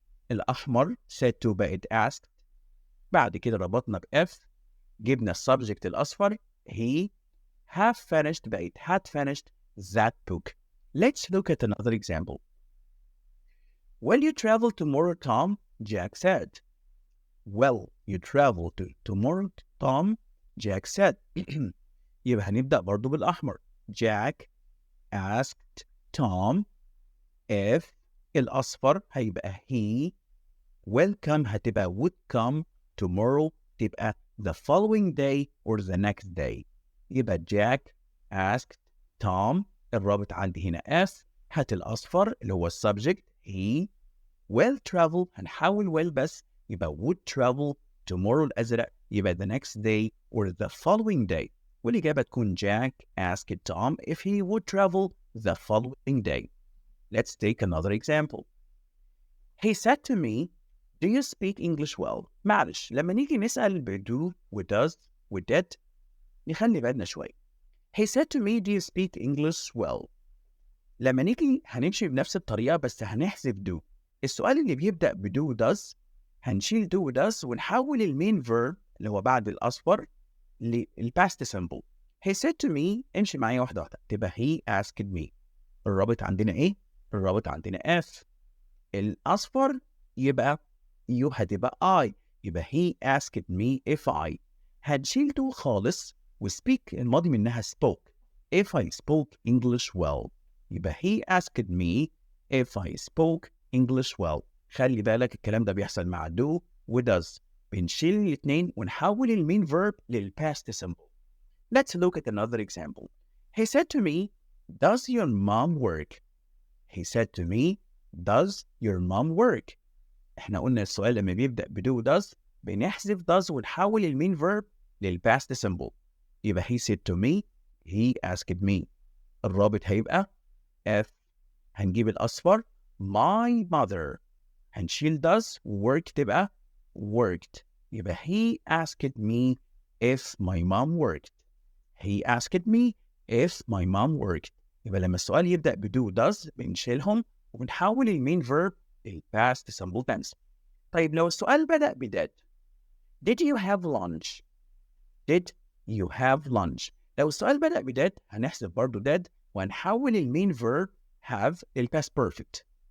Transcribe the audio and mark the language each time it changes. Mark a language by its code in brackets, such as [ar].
[ar] الأحمر said to بقت asked. بعد كده ربطنا ب F، جبنا السبجكت الأصفر he have finished بقت [en] had finished that book. Let's look at another example. Will you travel tomorrow, Tom? Jack said. Will you travel tomorrow, Tom? Jack said. [ar] يبقى هنبدأ برضو بالأحمر. [en] Jack asked Tom if. [ar] الأصفر هيبقى he. [en] Will come هتبقى would come. Tomorrow تبقى the following day or the next day. يبقى Jack asked Tom. [ar] الرابط عندي هنا F. هات الأصفر اللي هو subject he. [en] Will travel هنحول will بس، يبقى would travel. tomorrow الأزرق يبقى the next day or the following day. [ar] والإجابة تكون [en] Jack asked Tom if he would travel the following day. Let's take another example. He said to me, "Do you speak English well?" [ar] معلش لما نيجي نسأل do و does و did نخلي بالنا شوي. [en] He said to me, "Do you speak English well?" [ar] لما نيجي هنمشي بنفس الطريقة بس هنحذف do. السؤال اللي بيبدأ بدو does هنشيل do و does ونحول المين verb اللي هو بعد الأصفر للpast simple. [en] He said to me. [ar] امشي معايا واحدة واحدة. [en] تبقى he asked me. [ar] الرابط عندنا ايه؟ الرابط عندنا F. الأصفر يبقى you هتبقى I. [en] يبقى he asked me if I. [ar] هنشيل do خالص وspeak الماضي منها spoke. [en] If I spoke English well. يبقى he asked me if I spoke English well. [ar] خلي بالك الكلام ده بيحصل مع do و does. بنشيل الاثنين ونحول المين verb للpast simple. [en] Let's look at another example. He said to me, does your mom work? He said to me, does your mom work? [ar] احنا قلنا السؤال لما بيبدأ بدو does بنحذف does ونحول المين verb للpast simple. [en] يبقى he said to me, he asked me. الرابط هيبقى F. [ar] هنجيب الأصفر my mother. هنشيل does work تبقى worked. [en] يبقى he asked me if my mom worked. He asked me if my mom worked. [ar] يبقى لما السؤال يبدأ بدو does بنشيلهم ونحول المين verb للpast simple tense. طيب لو السؤال بدأ بدid. [en] Did you have lunch? Did you have lunch? [ar] لو السؤال بدأ بدid هنحذف برضو did وهنحول المين verb have للpast perfect.